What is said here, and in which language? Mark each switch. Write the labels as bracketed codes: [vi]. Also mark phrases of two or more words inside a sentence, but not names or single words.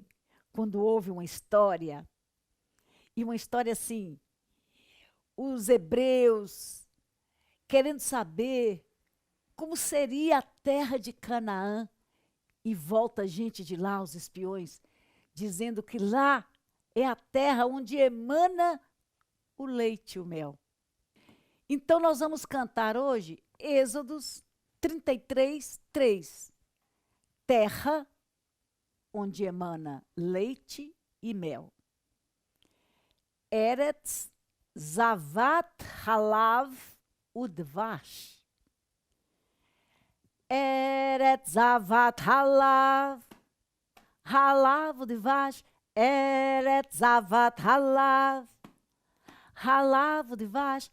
[pt] Quando ouve uma história, e uma história assim, os hebreus querendo saber como seria a terra de Canaã, e volta gente de lá, os espiões, dizendo que lá é a terra onde emana o leite e o mel. Então nós vamos cantar hoje Êxodos 33, 3. Terra onde emana leite e mel. [he] ארץ זבת חלב ודבש. ארץ זבת חלב, חלב ודבש. ארץ זבת חלב, חלב ודבש.